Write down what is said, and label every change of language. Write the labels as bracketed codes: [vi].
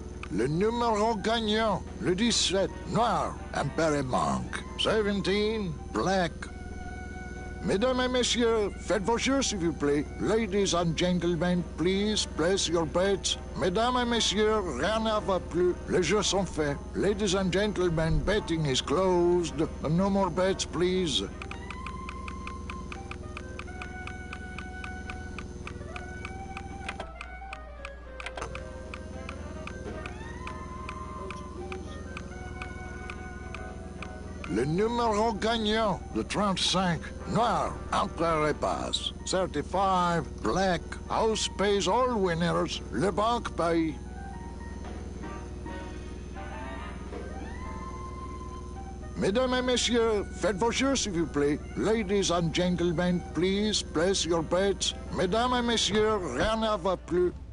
[fr] Le numéro gagnant, le 17, noir, impair et manque. [en] 17, black. [fr] Mesdames et messieurs, faites vos jeux s'il vous plaît. [en] Ladies and gentlemen, please place your bets. [fr] Mesdames et messieurs, rien ne va plus. Les jeux sont faits. [en] Ladies and gentlemen, betting is closed. No more bets, please. [fr] Le numéro gagnant, le 35, noir, impair et passe. [en] 35, black, house pays all winners, [fr] le banque paye. Mesdames et messieurs, faites vos jeux s'il vous plaît. [en] Ladies and gentlemen, please place your bets. [fr] Mesdames et messieurs, rien ne va plus.